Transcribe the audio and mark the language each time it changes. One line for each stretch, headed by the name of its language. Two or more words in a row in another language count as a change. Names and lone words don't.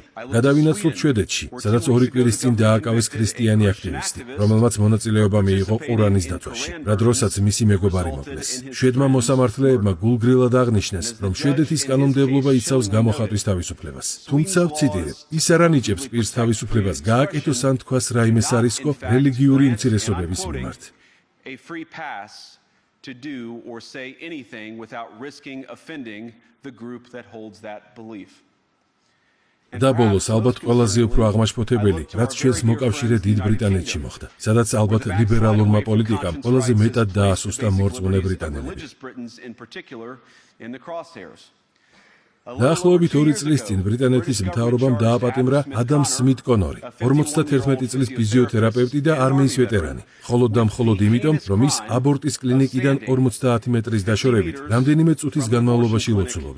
Georgian: გადავინაცვლოთ შვედეთში, სადაც 2 კვირის წინ დააკავეს ქრისტიანი აქტივისტი, რომელმაც მონაწილეობა მიიღო ყურანის დაცვაში, რა დროსაც მისი მეგობარი მოკლეს. შვედმა მოსამართლეებმა გულგრილად აღნიშნეს, რომ შვედეთის კანონმდებლობა იცავს გამოხატვის თავისუფლებას. თუმცა ვციტირებ, ის არ ანიჭებს პირს თავისუფლებას გააკეთოს ან თქვას რაიმე სარისკო რელიგიური უმცირესობების მიმართ.
English: To do or say anything without risking offending the group that holds that belief.
Georgian: და ბოლოს ალბათ ყველაზე უფრო აღმაშფოთებელი, რაც ჩვენს მოკავშირე დიდ ბრიტანეთში მოხდა, სადაც ალბათ ლიბერალურმა პოლიტიკამ ყველაზე მეტად დაასუსტა მორწმუნე ბრიტანელები. დაახლოებით 2 წლის წინ ბრიტანეთის მთავრობამ დააპატიმრა ადამ სმით კონორი, 51 წლის ფიზიოთერაპევტი და არმიის ვეტერანი, მხოლოდ და მხოლოდ იმიტომ, რომ ის აბორტის კლინიკიდან 50 მეტრის დაშორებით რამდენიმე წუთის განმავლობაში ლოცულობდა.